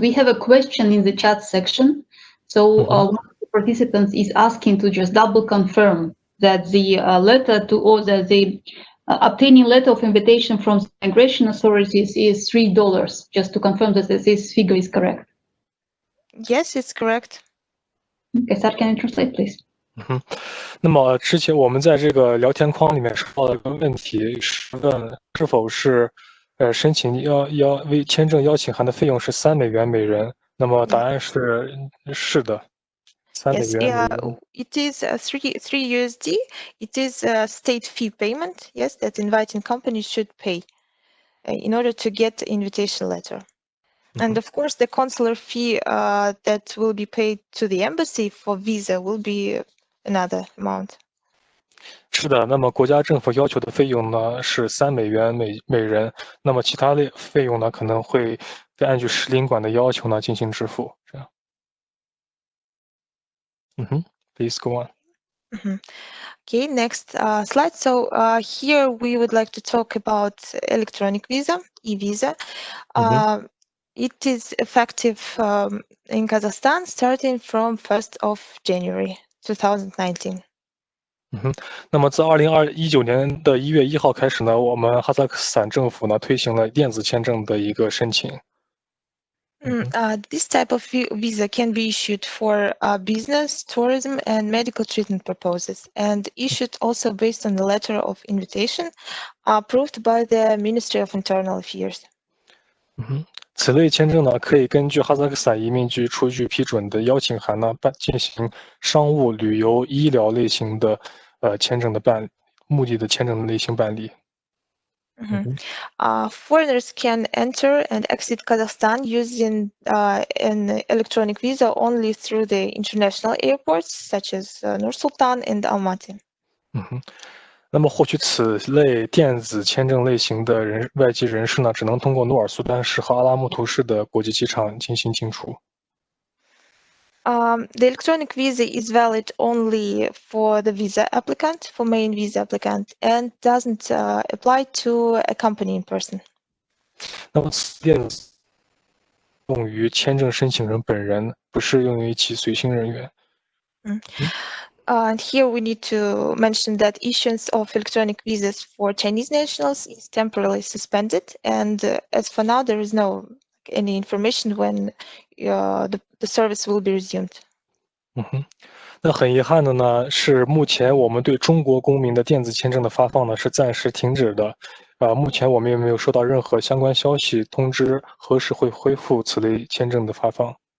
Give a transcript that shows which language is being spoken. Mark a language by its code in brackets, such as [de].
[en] We have a question in the chat section. So one of the participants is asking to just double confirm that the letter to or the obtaining letter of invitation from migration authorities is $3, just to confirm that this figure is correct. Yes, it's correct. Okay, sir, can you translate, please? [zh] 那么之前我们在这个聊天框里面收到了一个问题，是问是否是申请为签证邀请函的费用是3美元每人。那么答案是的。 [en] Yes, yeah, it is 3 USD. It is a state fee payment, yes, that inviting companies should pay in order to get the invitation letter. And of course, the consular fee that will be paid to the embassy for visa will be another amount. [zh] 是的，那么国家政府要求的费用呢是3美元每人，那么其他的费用呢可能会按据使领馆的要求呢进行支付，这样。 [en] Please go on. Okay, next slide. So here we would like to talk about electronic visa, e-visa. It is effective in Kazakhstan starting from 1st of January 2019. [zh] 那么自2019年的1月1号开始呢，我们哈萨克斯坦政府呢推行了电子签证的一个申请。 [en] This type of visa can be issued for business, tourism, and medical treatment purposes, and issued also based on the letter of invitation approved by the Ministry of Internal Affairs. [zh] 此类签证呢，可以根据哈萨克斯坦移民局出具批准的邀请函呢，进行商务、旅游、医疗类型的签证的目的的签证的类型办理。 [en] Foreigners can enter and exit Kazakhstan using an electronic visa only through the international airports such as Nur-Sultan and Almaty. [zh] 那么获取此类电子签证类型的外籍人士呢，只能通过努尔苏丹市和阿拉木图市的国际机场进行进出。 [en] The electronic visa is valid only for the visa applicant, for main visa applicant, and doesn't apply to a company in person. [zh] 那么此电子用于签证申请人本人，不适用于其随行人员。 [en] And here we need to mention that issuance of electronic visas for Chinese nationals is temporarily suspended, and as for now, there is no any information when the service will be resumed. [zh] 那很遗憾的呢，是目前我们对中国公民的电子签证的发放呢是暂时停止的。目前我们也没有收到任何相关消息通知何时会恢复此类签证的发放。